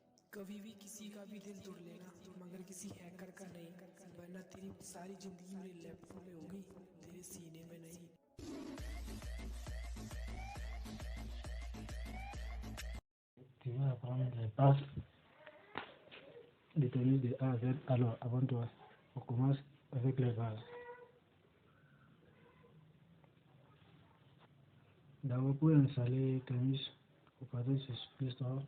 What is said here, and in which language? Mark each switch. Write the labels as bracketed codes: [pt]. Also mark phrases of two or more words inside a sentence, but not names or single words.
[hi] कभी भी किसी का भी दिल तोड़ लेना मगर किसी हैकर का नहीं, वरना तेरी सारी जिंदगी मेरे लैपटॉप में होगी, तेरे सीने में नहीं। [fr] Tu vas apprendre les bases de tennis de A à Z. Alors, avant toi, on commence avec les bases. D'abord, pour installer tennis, vous partez sur Play Store.